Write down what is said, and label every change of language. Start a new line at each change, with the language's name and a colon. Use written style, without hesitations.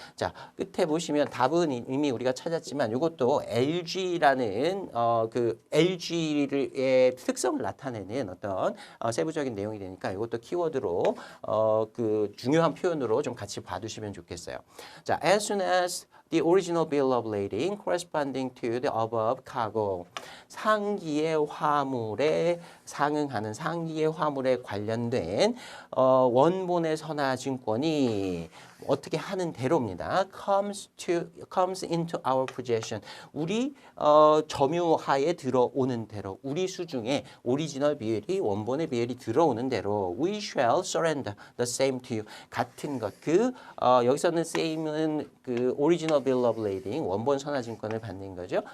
Korean: 자, 끝에 보시면 답은 이미 우리가 찾았지만 이것도 LG라는 그 LG의 특성을 나타내는 어떤 세부적인 내용이 되니까 이것도 키워드로 그 중요한 표현으로 좀 같이 봐두시면 좋겠어요. 자,
English: as soon as the original bill of lading corresponding to the above cargo.
Korean: 상기의 화물에 상응하는 상기의 화물에 관련된 원본의 선화증권이 어떻게 하는 대로입니다.
English: comes into our possession.
Korean: 우리 점유하에 들어오는 대로, 우리 수중에 오리지널 비엘이 원본의 비엘이 들어오는 대로
English: we shall surrender the same to you.
Korean: 같은 것. 여기서는 same은 그
English: original bill of lading
Korean: 원본 선화증권을 받는 거죠.